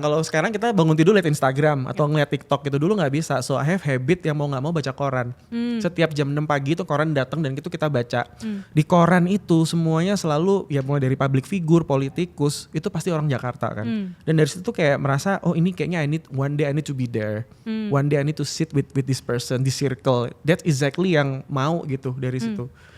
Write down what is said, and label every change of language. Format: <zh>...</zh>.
<id>Kalau sekarang kita bangun tidur liat Instagram atau ngeliat TikTok gitu. Dulu gak bisa.</id> <en>So I have habit</en> <id>yang mau gak mau baca koran. Setiap jam 6 pagi tuh koran datang dan itu kita baca. Di koran itu semuanya selalu ya mulai dari public figure, politikus, itu pasti orang Jakarta kan. Dan dari situ tuh kayak merasa oh ini kayaknya</id> <en>one day I need to be there. One day I need to sit with this person, this circle. That's exactly</en> <id>yang mau gitu dari situ.</id>